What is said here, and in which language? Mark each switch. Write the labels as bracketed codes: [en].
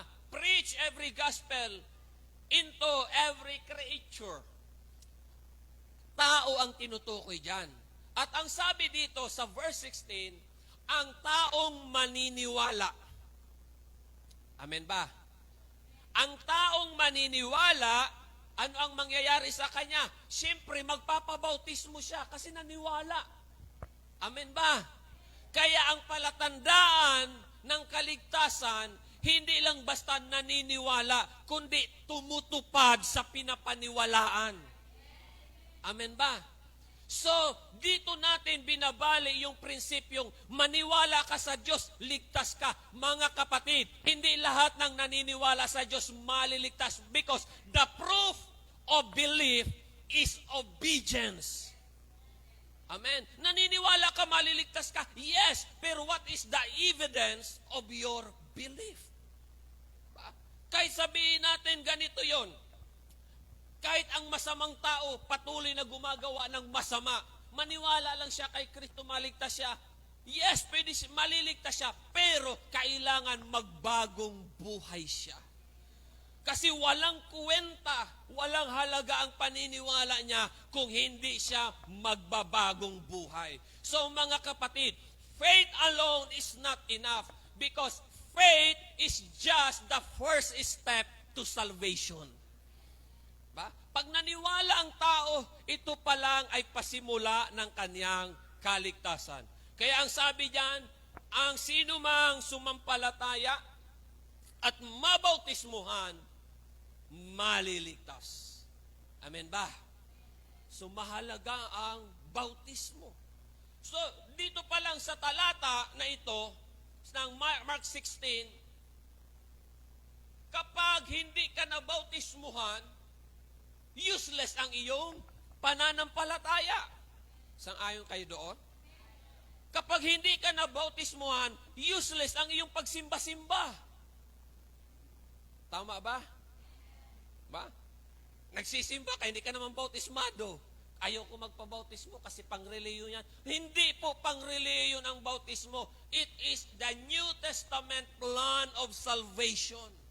[en] Preach every gospel into every creature. [tl] Tao ang tinutukoy dyan. At ang sabi dito sa verse 16, ang taong maniniwala. Amen ba? Ang taong maniniwala, ano ang mangyayari sa kanya? Siyempre, magpapabautismo siya kasi naniwala. Amen ba? Kaya ang palatandaan ng kaligtasan, hindi lang basta naniniwala, kundi tumutupad sa pinapaniwalaan. Amen ba? So, dito natin binabali yung prinsipyong maniwala ka sa Diyos, ligtas ka. Mga kapatid, hindi lahat ng naniniwala sa Diyos maliligtas [en] because the proof of belief is obedience. [tl] Amen. Naniniwala ka, maliligtas ka? [en] Yes, pero what is the evidence of your belief? [tl] Kahit sabihin natin ganito yon. Kahit ang masamang tao patuloy na gumagawa ng masama, maniwala lang siya kay Kristo, maligtas siya. Yes, pwede maliligtas siya, pero kailangan magbagong buhay siya. Kasi walang kwenta, walang halaga ang paniniwala niya kung hindi siya magbabagong buhay. [en] So [tl] mga kapatid, [en] faith alone is not enough because faith is just the first step to salvation. [tl] Pag naniwala ang tao, ito pa lang ay pasimula ng kanyang kaligtasan. Kaya ang sabi diyan, ang sinumang sumampalataya at mabautismuhan, maliligtas. Amen ba? So mahalaga ang bautismo. So dito pa lang sa talata na ito, ng Mark 16, kapag hindi ka nabautismuhan, useless ang iyong pananampalataya. Sang-ayon kayo doon? Kapag hindi ka nabautismuhan, useless ang iyong pagsimba-simba. Tama ba? Nagsisimba ka, hindi ka naman bautismado. Ayaw ko magpabautismo kasi pang-reliyon yan. Hindi po pang-reliyon ang bautismo. [en] It is the New Testament plan of salvation.